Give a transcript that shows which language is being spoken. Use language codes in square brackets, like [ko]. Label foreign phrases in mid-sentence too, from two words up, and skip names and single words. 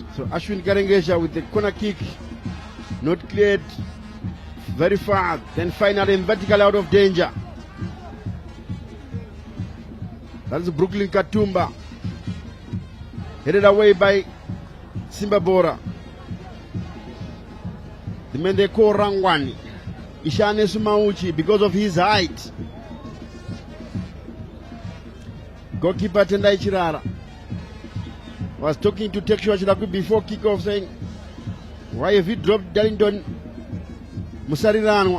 [en] So Ashwin Karengesha with the corner kick, not cleared very far, then finally vertical out of danger. That's Brooklyn Katumba, headed away by Simba Bhora. The man they call Rangwani, Ishane Sumauchi, because of his height. Goalkeeper Tendai Chirara was talking to Tekshua Chiragwe before kickoff, saying, why have you dropped Darlington Musariranwa?